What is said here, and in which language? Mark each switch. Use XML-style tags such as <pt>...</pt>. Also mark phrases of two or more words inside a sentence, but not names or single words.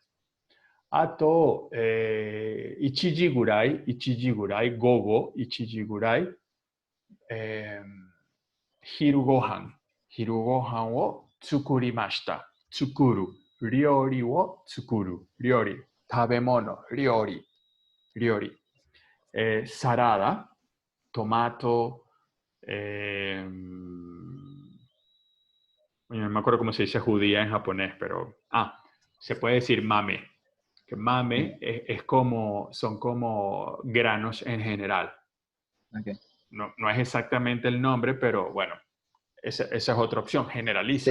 <ja>あと、1時ぐらい、午後1時ぐらい、昼ご飯を作りました。料理を作る。食べ物、料理。サラダ、トマト,</ja> <es>no me acuerdo cómo se dice judía en japonés, pero se puede decir mame, que mame son como granos en general. Okay. No es exactamente el nombre, pero bueno, esa es otra opción, generalizas.</es>